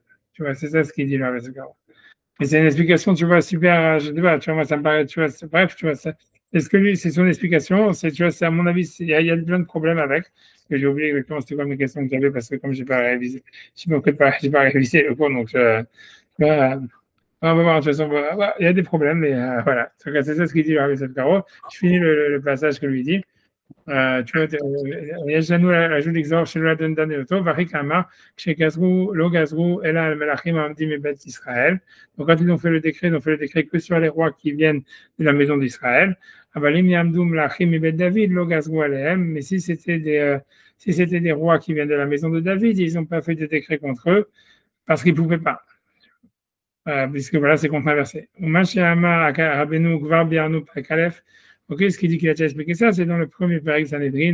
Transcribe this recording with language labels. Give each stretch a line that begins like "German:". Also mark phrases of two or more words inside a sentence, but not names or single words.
French: Tu vois, c'est ça ce qu'il dit là, mais c'est une explication, tu vois, super, je sais pas, tu vois, moi, ça me paraît, tu vois, bref, tu vois, est-ce que lui, c'est son explication, tu vois, c'est à mon avis, il y a plein de problèmes avec, que j'ai oublié exactement c'était quoi mes questions que j'avais, parce que comme j'ai pas révisé le cours, donc, on va voir, de toute façon, il y a des problèmes, mais voilà. En tout cas, c'est ça ce qu'il dit, Rabbi Caro. Je finis le passage que lui dit. Tu vois,
Hebrew: יש לנו רשות לגזור שלא דני אותו, ואחי כאמר, כשגזרו, לא גזרו, אלא על מלכים העומדים מבית ישראל.
French: Donc, quand ils ont fait le décret, ils ont fait le décret que sur les rois qui viennent de la maison d'Israël.
Hebrew: אבל אם יעמדו מלכים מבית דוד, לא גזרו עליהם.
French: Mais si c'était des rois qui viennent de la maison de David, ils n'ont pas fait de décret contre eux, parce qu'ils ne pouvaient pas. Puisque voilà, c'est contre un verset. Ok, ce qu'il dit qu'il a déjà expliqué ça, c'est dans le premier péril Sanhedrin.